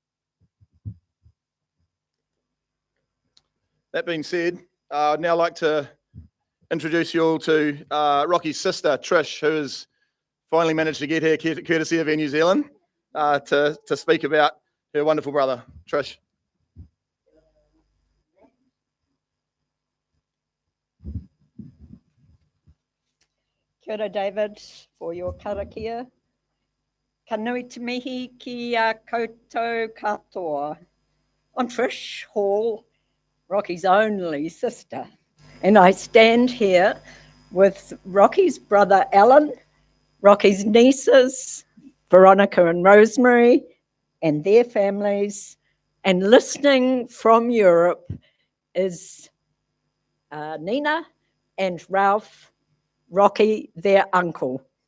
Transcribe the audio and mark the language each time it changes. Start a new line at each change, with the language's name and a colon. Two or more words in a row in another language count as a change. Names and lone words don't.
English: That being said, I'd now like to introduce you all to Rocky's sister, Trish, who has finally managed to get here courtesy of Air New Zealand to speak about her wonderful brother. Trish.
Māori: Kia ora,
English: David, for your karakia.
Māori: Ka nui te mihi ki a koutou katoa.
English: I'm Trish Hall, Rocky's only sister, and I stand here with Rocky's brother Alan, Rocky's nieces, Veronica and Rosemary, and their families, and listening from Europe is Nina and Ralph, Rocky, their uncle.